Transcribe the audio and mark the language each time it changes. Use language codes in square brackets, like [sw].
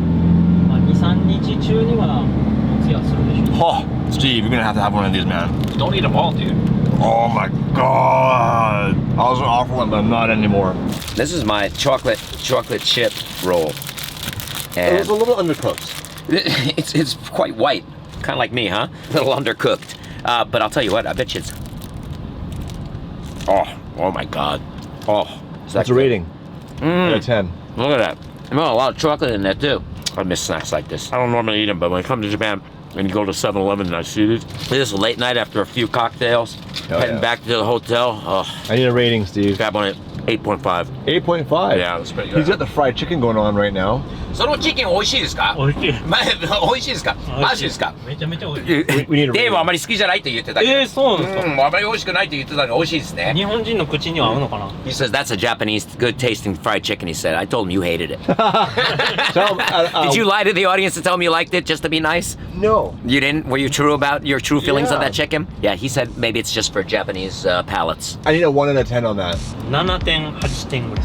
[ja] 2、3日中にはお通夜するでしょ。 [en] Oh, Steve, you're gonna have to have one of these, man. Don't eat them all, dude. Oh my god. I was gonna offer one, but I'm not anymore. This is my chocolate chip roll. It And was a little undercooked. it's quite white. Kind of like me, huh? A little undercooked. But I'll tell you what, I bet you it's... Oh my god. Oh. That's a rating. Out of 10. Look at that. There's a lot of chocolate in there too. I miss snacks like this. I don't normally eat them, but when I come to Japan and you go to 7-Eleven and I see this, this is late night after a few cocktails, heading back to the hotel. Oh, I need a rating, Steve. got one at 8.5. 8.5? Yeah, that's pretty good. He's got the fried chicken going on right now. [ja] そのチキン美味しいですか？美味しい。美味しいですか？マジですか？めちゃめちゃ美味しい。 [en] We need a デー rating. [ja] ブはあまり好きじゃないって言ってたけど。そうなんですか。あまり美味しくないって言ってたのに美味しいですね。日本人の口には合うのかな。 [en] He says that's a Japanese good tasting fried chicken. He said. I told him you hated it. Did you lie to the audience to tell him you liked it just to be nice? No. You didn't? Were you true about your true feelings of Yeah. that chicken? Yeah, he said maybe it's just for Japanese palates. I need a 1 out of 10 on that. [ja] 7.8 点ぐらい。